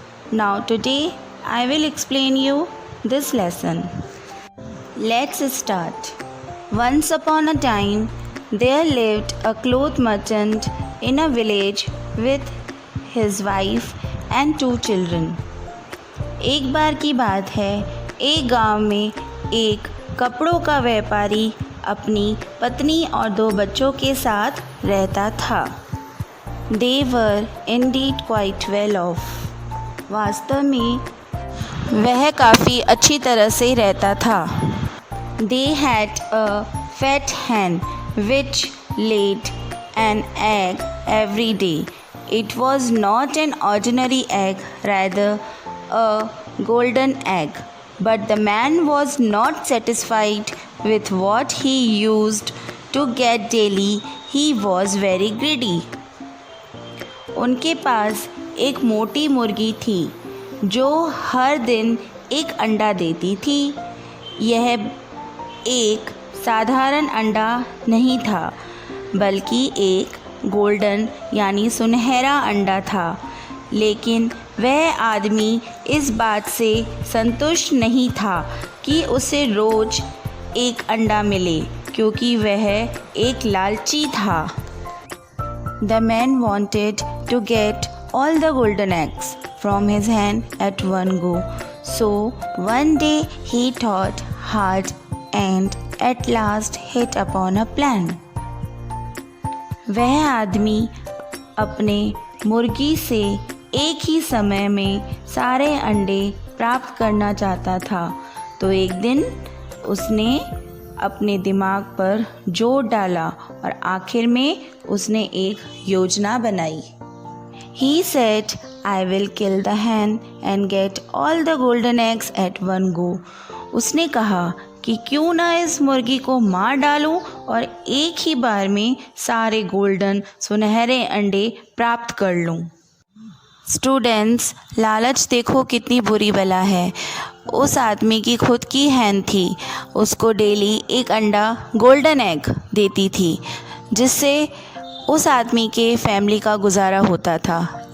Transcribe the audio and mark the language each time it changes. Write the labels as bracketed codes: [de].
[en] Now today I will explain you this lesson. Let's start. Once upon a time there lived a cloth merchant in a village with his wife and 2 children. [hi] एक बार की बात है, एक गांव में एक कपड़ों का व्यापारी अपनी पत्नी और 2 बच्चों के साथ रहता था. [en] They were indeed quite well off. [hi] वास्तव में वह काफ़ी अच्छी तरह से रहता था. [en] They had a fat hen which laid an egg every day. It was not an ordinary egg, rather a golden egg. But the man was not satisfied with what he used to get daily. He was very greedy. [hi] उनके पास एक मोटी मुर्गी थी जो हर दिन एक अंडा देती थी. यह एक साधारण अंडा नहीं था बल्कि एक गोल्डन यानी सुनहरा अंडा था. लेकिन वह आदमी इस बात से संतुष्ट नहीं था कि उसे रोज़ एक अंडा मिले, क्योंकि वह एक लालची था. [en] The man wanted to get all the golden eggs from his hen at one go. So one day he thought hard and at last hit upon a plan. [hi] वह आदमी अपने मुर्गी से एक ही समय में सारे अंडे प्राप्त करना चाहता था. तो एक दिन उसने अपने दिमाग पर जोर डाला और आखिर में उसने एक योजना बनाई. [en] He said, I will kill the hen and get all the golden eggs at one go. [hi] उसने कहा कि क्यों ना इस मुर्गी को मार डालूं और एक ही बार में सारे गोल्डन सुनहरे अंडे प्राप्त कर लूं. स्टूडेंट्स, लालच देखो कितनी बुरी बला है. उस आदमी की खुद की हैन थी. उसको डेली एक अंडा गोल्डन एग देती थी जिससे उस आदमी के फैमिली का गुजारा होता था.